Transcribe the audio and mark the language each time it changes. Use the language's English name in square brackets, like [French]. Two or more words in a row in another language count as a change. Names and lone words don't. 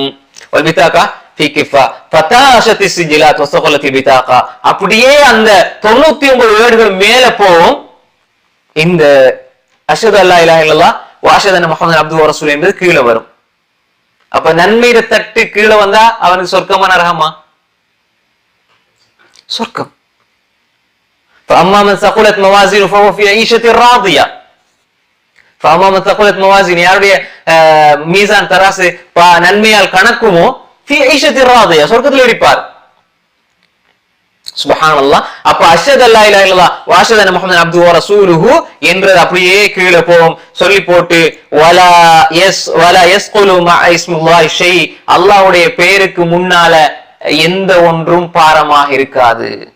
[Arabic] والبطاقة في كفة فطاشت السجلات وثقلت البطاقة, [Tamil] அப்படியே அந்த 99 ஏடுகள் மேல போகும். [Arabic] இந்த أشهد ألا إله إلا الله و أشهد أن محمدا عبده و رسوله [Tamil] என்பது கீழே வரும். அப்ப நன்மையில தட்டு கீழே வந்தா அவனுக்கு சொர்க்கமா நரகமா? சொர்க்கம். [Arabic] فأما من ثقلت موازينه فهو في عيشة راضية. فأما من ثقلت موازينه, [Tamil] யாருடைய மீசான் தராசு நன்மையால் கணக்குமோ [Arabic] في عيشة راضية, [Tamil] சொர்க்கத்தில் இருப்பார். [Arabic] சுப்ஹானல்லாஹ். அப்ப أشهد ألا إله إلا الله و أشهد أن محمدا عبده و رسوله [Tamil] என்றது அப்படியே கீழே போகும். சொல்லி போட்டு [Arabic] ولا يثقل مع اسم الله شيء, [Tamil] அல்லாஹ்வுடைய பெயருக்கு முன்னால எந்த ஒன்றும் பாரமாக இருக்காது.